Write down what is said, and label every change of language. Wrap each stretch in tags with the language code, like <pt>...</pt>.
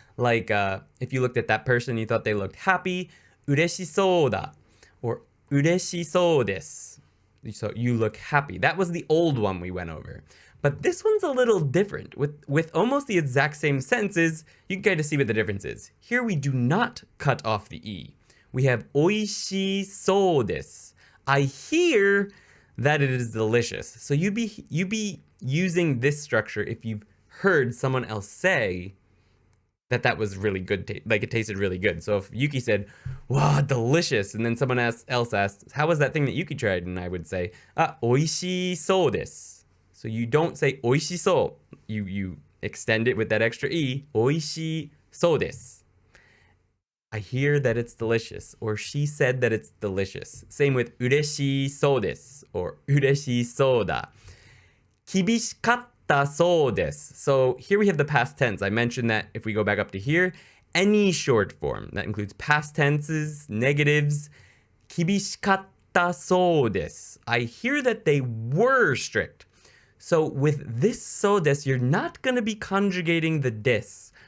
<en>Like if you looked at that person and you thought they looked happy,</en> <ja>嬉しそうだ</ja> <en>or</en> <ja>嬉しそうです.</ja> <en>So you look happy. That was the old one we went over. But this one's a little different. With almost the exact same sentences, you can kind of see what the difference is. Here we do not cut off the e. We have</en> <ja>美味しそうです.</ja> <en>I hear that it is delicious. So you be using this structure if you've heard someone else say that was really good, like it tasted really good. So if Yuki said, "Wow, delicious," and then someone else asked, "How was that thing that Yuki tried?" And I would say,</en> <ja>美味しそうです.</ja> <en>So you don't say</en> <ja>美味しそう.</ja> <en>You extend it with that extra e.</en> <ja>美味しそうです.</ja> <en>I hear that it's delicious, or she said that it's delicious. Same with</en> <ja>嬉しそうです</ja> <en>or</en> <ja>嬉しそうだ. 厳しかったそうです.</ja> <en>So here we have the past tense. I mentioned that if we go back up to here, any short form that includes past tenses, negatives.</en> <ja>厳しかったそうです.</ja> <en>I hear that they were strict. So with this</en> <ja>そうです,</ja> <en>you're not going to be conjugating the des.</en>